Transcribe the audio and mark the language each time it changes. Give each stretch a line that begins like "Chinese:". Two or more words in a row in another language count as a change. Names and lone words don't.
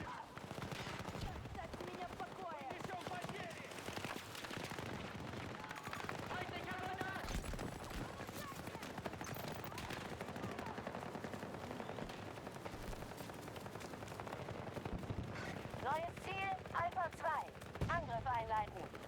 Russian: Оставьте меня в покое! Несем потери!
German: Neues Ziel, Alpha 2. Angriff einleiten.